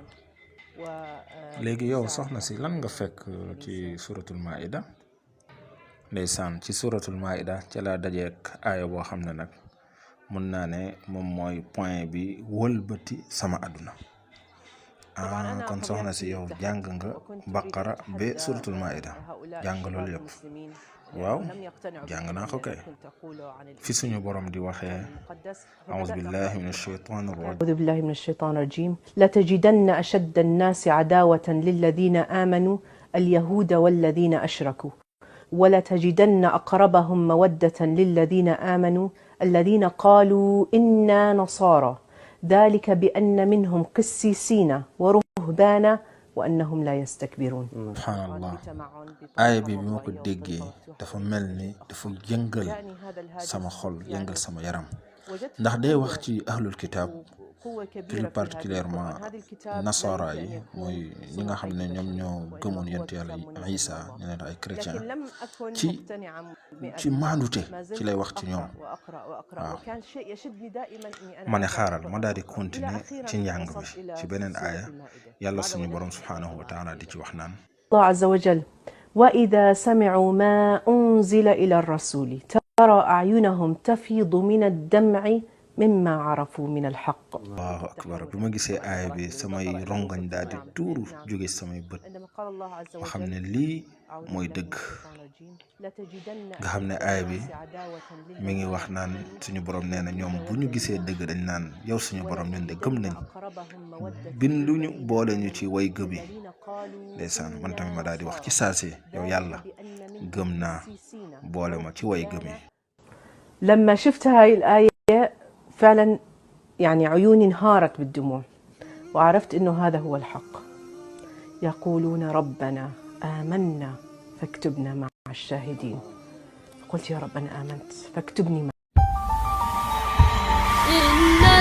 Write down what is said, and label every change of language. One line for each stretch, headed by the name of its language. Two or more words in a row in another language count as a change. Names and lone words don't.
Wolof: léegi yow soxna si lan nga fekk ci
Arabic: سورة المائدة
Wolof: ndeysaan ci
Arabic: سورة المائدة
Wolof: ca laa dajeek aaya boo xam ne nag mën naa ne moom mooy point bi wëlbati sama àdduna kon soxna si yow jàng nga baqara ba suratul maida jàng loolu yëpp waaw jàng naa ko kay fi suñu borom di waxee
Arabic: أعوذ بالله من الشيطان الرجيم لتجدن أشد الناس عداوة للذين آمنوا اليهود والذين أشركوا ولتجدن أقربهم مودة للذين آمنوا الذين قالوا إنا نصارى ذلك بأن منهم قسيسين ورهبانا وأنهم لا يستكبرون.
Wolof: subhaanallah aaya bi ma ko déggee dafa mel ni dafa yëngal sama xol yëngal sama yaram ndax day wax ci
Arabic: أهل الكتاب
French: plus particulièrement
Wolof: nasara yi mooy ñi nga xam ne ñoom ñoo gëmoon yonent yàlla Isa ñu ne ay chrétien ci maandute ci lay wax ci ñoom waaw ma ne xaaral ma daal di continuer ci njàng bi ci beneen aaya yàlla suñu borom
Arabic: سبحانه وتعالى
Wolof: di ci wax naan
Arabic: الله عز وجل وإذا سمعوا ما أنزل إلى الرسول ترى أعينهم تفيض من الدمع مما عرفوا من الحق. الله أكبر
Wolof: bi ma gisee aaya bi samay rongañ daal di tuuru jóge samay bët ma xam ne lii mooy dëgg nga xam ne aaya bi mi ngi wax naan suñu borom nee na ñoom bu ñu gisee dëgg dañ naan yow suñu borom ñun de gëm nañ binduñu boole ñu ci way gëm yi ndeysaan man tamit ma daal di wax ci saasi yow yàlla gëm naa boole ma ci way gëm yi.
Arabic: لما شفت هاي الآية فعلا يعني عيوني انهارت بالدموع وعرفت إنه هذا هو الحق. يقولون ربنا آمنا فاكتبنا مع الشاهدين. قلت يا رب أنا آمنت فاكتبني مع